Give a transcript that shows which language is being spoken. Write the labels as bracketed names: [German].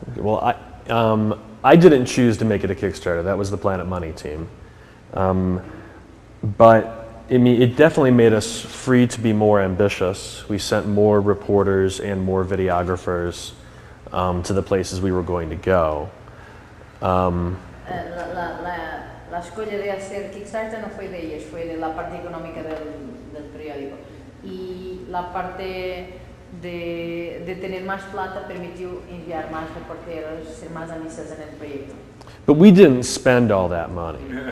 [English] Well, I didn't choose to make it a Kickstarter. That was the Planet Money team. But I mean, it definitely made us free to be more ambitious. We sent more reporters and more videographers to the places we were going to go. [Spanish] La escolha de hacer Kickstarter no fue de ellos, fue de la parte económica del periódico. Y la parte de tener más plata permitió enviar más reporteros, ser más ambiciosos en el proyecto. [English] But we didn't spend all that money.